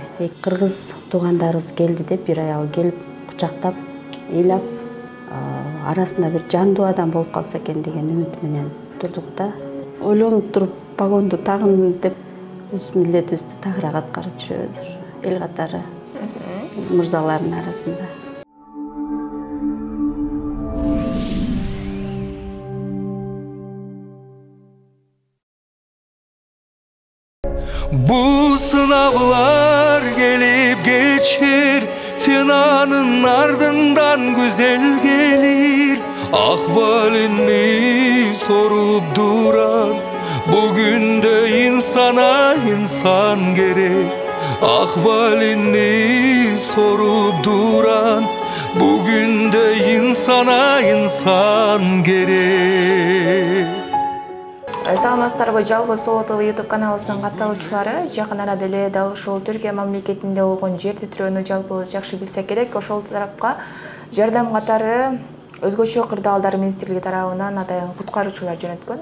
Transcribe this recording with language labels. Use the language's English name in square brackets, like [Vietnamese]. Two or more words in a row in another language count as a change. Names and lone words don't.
[Kyrgyz] Кыргыз туугандарыбыз келди деп, бир аябы келип кучактап, ыйлап, арасында бир жандуу адам болуп калса экен деген үмүт менен турдук да. Ойлонуп туруп, погонду тагын деп, өз милдетибизди тагыраак аткарып жүрөбүз эл катары мырзалардын арасында. [Turkish] Bu sınavlar gelip geçir, finanın ardından güzel gelir. Ahvalini sorup duran, bugün de insana insan gerek. Ahvalini sorup duran, bugün de insana insan gerek. [Kyrgyz] Саламатсыздарбы, Жалгыз Соо ТВ YouTube каналыбыздын катталуучулары, жакын арада эле дал ушул Түркия мамлекетинде болгон жер титирөөнү жалпыбыз жакшы билсек керек. Ошол тарапка жардам катары өзгөчө кырдаалдар министрлиги тарабынан атайын куткаруучулар жөнөткөн.